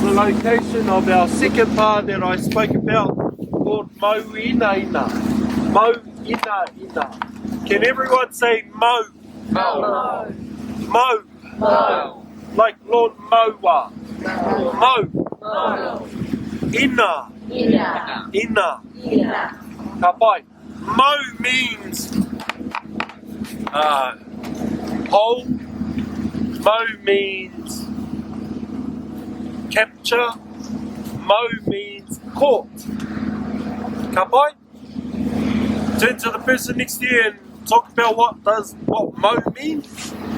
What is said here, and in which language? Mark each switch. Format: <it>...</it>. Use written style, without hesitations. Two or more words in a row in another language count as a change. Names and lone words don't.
<en>the location of our second pa that I spoke about, called Mo'inaina. Mo'inaina. Can everyone say Mo? Mo. Mo. Mo. Like Lord Moa. Mo. Mo. Ina. Ina. Ina. Ina. Kapai. Mo means whole. Mo means capture. Mo means court. Kapai? Turn to the person next to you and talk about what Mo means.</en>